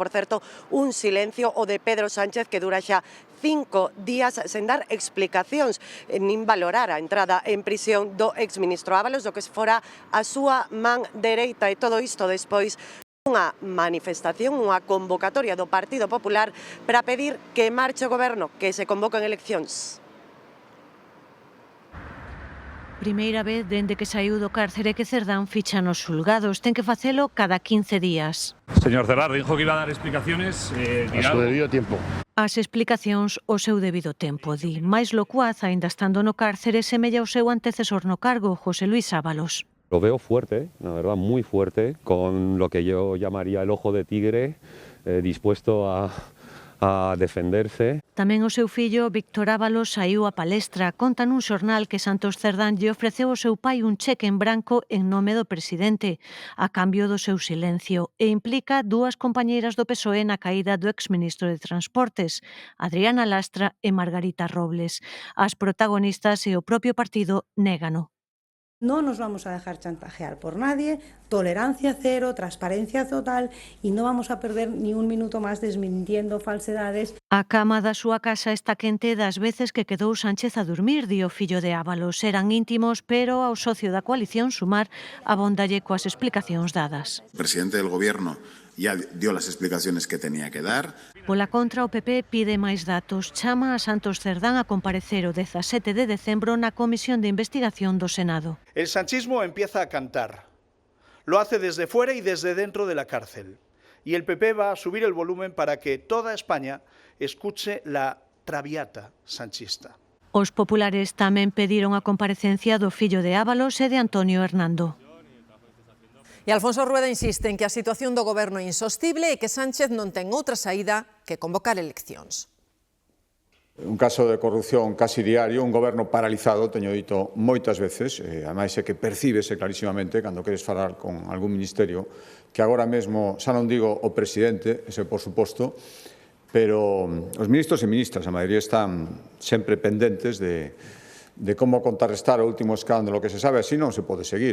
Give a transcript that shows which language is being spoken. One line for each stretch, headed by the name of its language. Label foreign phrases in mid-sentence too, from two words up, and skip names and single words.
Galician: Por certo, un silencio o de Pedro Sánchez que dura xa 5 días sen dar explicacións nin valorar a entrada en prisión do exministro Ábalos, do que fora a súa man dereita, e todo isto despois unha manifestación, unha convocatoria do Partido Popular para pedir que marche o goberno, que se convoquen eleccións. Primeira vez dende que saiu do cárcere que Cerdán ficha nos xulgados. Ten que facelo cada 15 días.
Spanish: Señor Cerdán, dijo que iba a dar explicaciones. A su debido tiempo.
Galician: As explicacións o seu debido tempo, di. Mais locuaz, aínda estando no cárcere, semella o seu antecesor no cargo, José Luis Ábalos.
Spanish: Lo veo fuerte, la verdad, muy fuerte, con lo que yo llamaría el ojo de tigre, dispuesto a defenderse.
Galician: Tamén o seu fillo, Víctor Ábalos, saiu a palestra. Conta nun xornal que Santos Cerdán lle ofreceu ao seu pai un cheque en branco en nome do presidente, a cambio do seu silencio, e implica 2 compañeiras do PSOE na caída do exministro de Transportes, Adriana Lastra e Margarita Robles. As protagonistas e o propio partido négano.
Spanish: No nos vamos a dejar chantajear por nadie, tolerancia cero, transparencia total, y no vamos a perder ni un minuto más desmintiendo falsedades.
Galician: A cama da súa casa está quente das veces que quedou Sánchez a dormir, di o fillo de Ábalos. Eran íntimos, pero ao socio da coalición Sumar abondalle coas explicacións dadas.
Spanish: El presidente del Gobierno ya dio las explicaciones que tenía que dar.
Galician: Pola contra, o PP pide máis datos. Chama a Santos Cerdán a comparecer o 17 de decembro na Comisión de Investigación do Senado.
Spanish: El sanchismo empieza a cantar. Lo hace desde fuera y desde dentro de la cárcel. Y el PP va a subir el volumen para que toda España escuche la traviata sanchista.
Galician: Os populares tamén pediron a comparecencia do fillo de Ábalos e de Antonio Hernando. E Alfonso Rueda insiste en que a situación do goberno é insostible e que Sánchez non ten outra saída que convocar eleccións. Un caso de corrupción casi diario, un goberno paralizado, teño dito moitas veces, ademais é que percíbese clarísimamente cando queres falar con algún ministerio, que agora mesmo, xa non digo o presidente, ese por suposto, pero os ministros e ministras, a maioría están sempre pendentes de como contrarrestar o último escándalo que se sabe, así non se pode seguir.